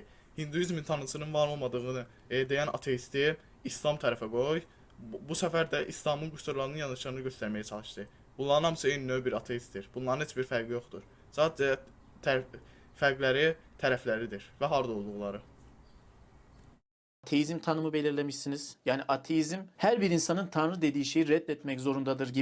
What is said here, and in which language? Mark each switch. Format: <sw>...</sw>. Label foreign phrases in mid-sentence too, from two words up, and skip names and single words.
<az>Hinduizmin tanrısının var olmadığını deyən ateisti İslam tərəfə qoy. Bu səfər də İslamın qüsurlarını, yanlışlarını göstərməyə çalışdı. Bunların hamısı eyni növ bir ateistdir. Bunların heç bir fərqi yoxdur. Sadəcə fərqləri tərəfləridir və harda olduqları.</az> <tr>Ateizm tanımı belirlemişsiniz. Yani ateizm her bir insanın tanrı dediği şeyi reddetmek zorundadır gibi</tr>